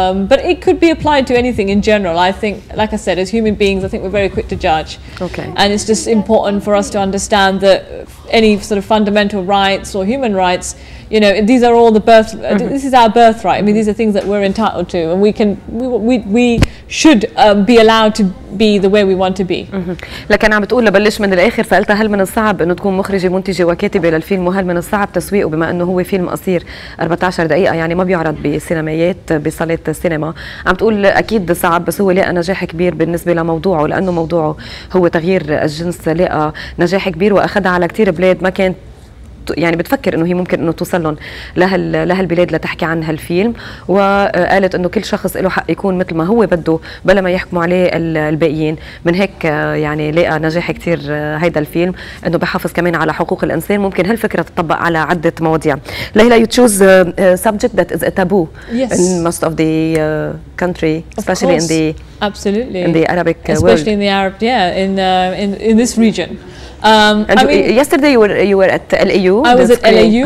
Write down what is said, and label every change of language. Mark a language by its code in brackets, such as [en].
[en] But it could be applied to anything in general. I think, like I said, as human beings, I think we're very quick to judge. Okay. And it's just important for us to understand that any sort of fundamental rights or human rights, you know, these are all the this is our birthright. I mean, these are things that we're entitled to, and we should be allowed to be the way we want to be. [ar] لكن عم بتقول لبلش من الاخر، فقلتها هل من الصعب انه تكون مخرجه منتجه وكاتبه للفيلم، وهل من الصعب تسويقه بما انه هو فيلم قصير 14 دقيقه، يعني ما بيعرض بسينمايات بصالات السينما؟ عم تقول اكيد صعب، بس هو لقى نجاح كبير بالنسبه لموضوعه، لانه موضوعه هو تغيير الجنس، لقى نجاح كبير واخذها على كثير بلاد ما كانت يعني بتفكر انه هي ممكن انه توصل لهم لهالبلاد لتحكي عن هالفيلم، وقالت انه كل شخص له حق يكون مثل ما هو بده بلا ما يحكموا عليه الباقيين، من هيك يعني لقى نجاح كثير هيدا الفيلم، انه بحافظ كمان على حقوق الانسان. ممكن هالفكره تطبق على عده مواضيع. [en] ليلى, you choose a subject that is a taboo in most of the country, especially in the in the Arabic world, especially in the Arab, in this region. And I mean, yesterday you were at LAU. I was at LAU.